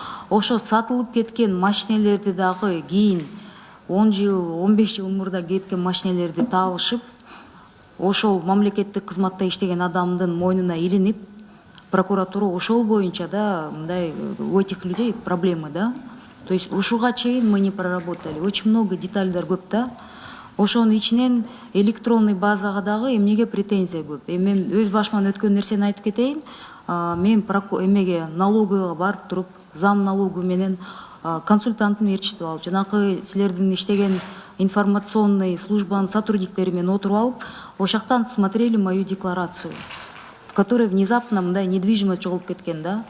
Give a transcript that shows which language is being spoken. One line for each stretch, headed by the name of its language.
Kyrgyz: Ошо сатылып кеткен машинелерди дагы кийин 10 жыл, 15 жыл мурда кеткен машинелерди табышып, ошол мамлекеттик кызматта иштеген адамдын мойнуна илинип, прокуратура ошол боюнча да, мындай,
Russian: у этих людей проблемы, да? То есть
Kyrgyz: ушуга чейин
Russian: мы не проработали. Очень много
Kyrgyz: детальдар көп да. Ошонун ичинен электронный базага дагы эмнеге претензия көп. Мен өз башыман өткөн нерсени айтып кетейин. Мен эмеге налоговыйга барып туруп, зам налогу менен консультантын ээрчитип алып, жанакы силердин иштеген информационный службанын сотрудниктери менен отуруп алып, ошактан
Russian: смотрели мою декларацию, в которой внезапно
Kyrgyz: мындай недвижимость жоголуп кеткен да.